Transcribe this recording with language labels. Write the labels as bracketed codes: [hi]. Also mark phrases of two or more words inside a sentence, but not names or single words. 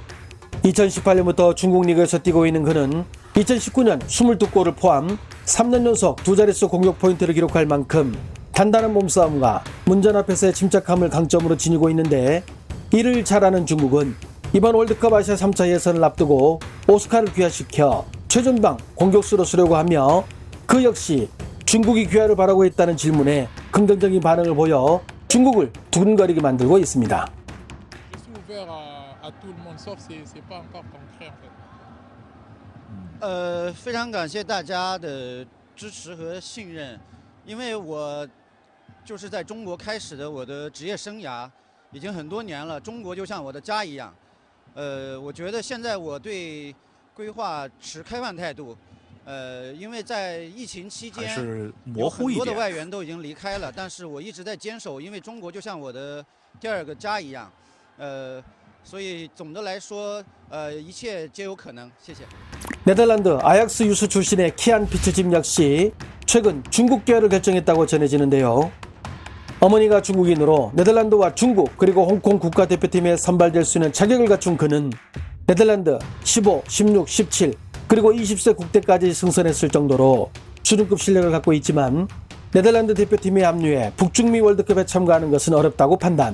[ko] 2018년부터 중국 리그에서 뛰고 있는 그는 2019년 22골을 포함 3년 연속 2자릿수 공격 포인트를 기록할 만큼 단단한 몸싸움과 문전 앞에서의 침착함을 강점으로 지니고 있는데, 이를 잘하는 중국은 이번 월드컵 아시아 3차 예선을 앞두고 오스카를 귀화시켜 최전방 공격수로 쓰려고 하며 그 역시 중국이 귀화를 바라고 있다는 질문에 긍정적인 반응을 보여 중국을 두근거리게 만들고 있습니다. [fr] à tout le monde, sauf c'est pas encore concret en fait. [zh] 非常感谢大家的支持和信任，因为我就是在中国开始的我的职业生涯，已经很多年了，中国就像我的家一样。我觉得现在我对规划持开放态度，因为在疫情期间有很多的外援都已经离开了，但是我一直在坚守，因为中国就像我的第二个家一样。所以总的来说，一切皆有可能。谢谢。 [ko] 네덜란드 아약스 유스 출신의 키안 피츠짐 역시 최근 중국 귀화를 결정했다고 전해지는데요. 어머니가 중국인으로 네덜란드와 중국 그리고 홍콩 국가대표팀에 선발될 수 있는 자격을 갖춘 그는 네덜란드 15, 16, 17 그리고 20세 국대까지 승선했을 정도로 수준급 실력을 갖고 있지만 네덜란드 대표팀에 합류해 북중미 월드컵에 참가하는 것은 어렵다고 판단.